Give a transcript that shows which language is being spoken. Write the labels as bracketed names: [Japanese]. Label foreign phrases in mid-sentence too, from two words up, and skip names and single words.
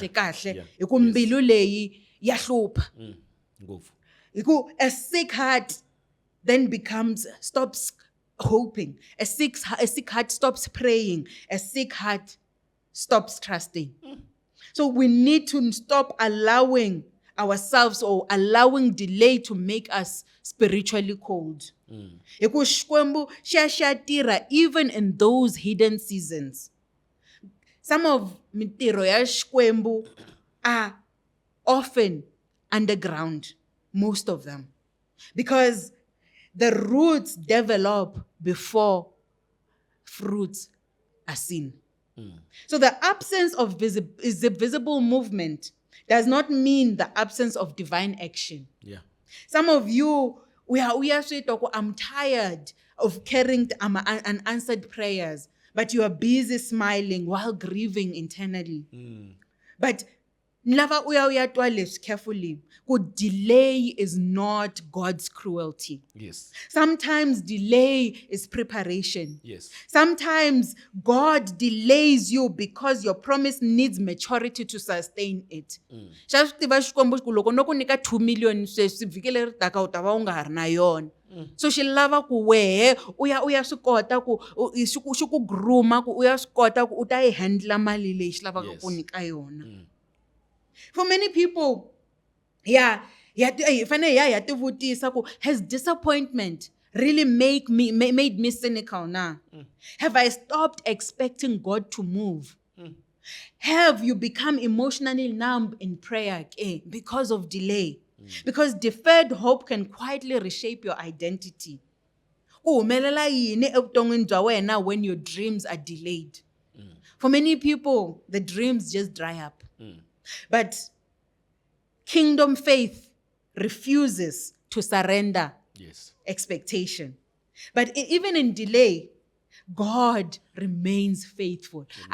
[English] A sick heart then stops hoping. A sick heart stops praying. A sick heart stops trusting. So we need to stop allowing ourselves or allowing delay to make us spiritually cold. [Tsonga] Hikuva Xikwembu xa tirha [English] even in those hidden seasons. Some of [Tsonga] mitirho ya Xikwembu [English] are often underground, most of them, because the roots develop before fruits are seen. So the absence of visible movement does not mean the absence of divine action. Yeah. Some of you, we are straight talk, I'm tired of carrying unanswered prayers, but you are busy smiling while grieving internally. [Tsonga] But Nlava uya twa leswi carefully. [English] Good delay is not God's cruelty. Yes. Sometimes delay is preparation. Yes. Sometimes God delays you because your promise needs maturity to sustain it. [Tsonga] Xa swi tiva Xikwembu ku loko no ku nyika 2 million sweswi vhiki leri taka u ta va u nga ha ri na yona. So xi lava ku wehe u ya swi kota ku xi ku grooma ku u ya swi kota ku u ta yi handla mali leyi xi lavaka ku nyika yona. [English] For many people, has disappointment really made me cynical now? Have I stopped expecting God to move? Have you become emotionally numb in prayer because of delay? Because deferred hope can quietly reshape your identity. [Tsonga] Uhumelela yini evuton'wini bya wena [English] when your dreams are delayed? For many people, the dreams just dry up. But kingdom faith refuses to surrender expectation. But even in delay, God remains faithful.